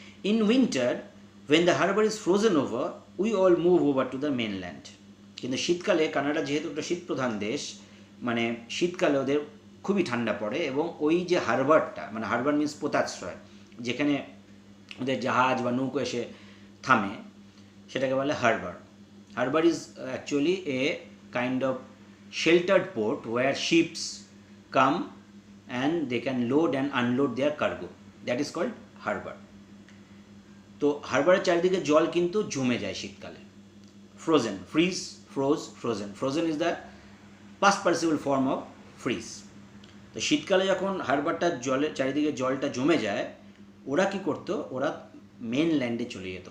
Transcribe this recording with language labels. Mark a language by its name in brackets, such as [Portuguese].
[English] In winter when the harbour is frozen over we all move over to the mainland. [Bangla] কিন্তু শীতকালে, Canada যেহেতু একটা শীতপ্রধান দেশ, মানে শীতকালে ওদের খুবই ঠান্ডা পড়ে, এবং ওই যে হারবারটা, মানে হারবার মিন্স পোতাশ্রয়, যেখানে ওদের জাহাজ বা নৌকো এসে থামে, সেটাকে বলে Harbour. [English] Harbour is actually a kind of sheltered port where ships come and they can load and unload their cargo. That is called harbor. [Bangla] তো হারবারের চারিদিকে জল কিন্তু জমে যায় শীতকালে. Frozen, fridge, frozen. [English] Frozen is the past participle form of freeze. [Bangla] তো শীতকালে যখন হারবারটা চারিদিকে জলটা জমে যায়, ওরা কি করতো, ওরা মেনল্যান্ডে চলে যেত.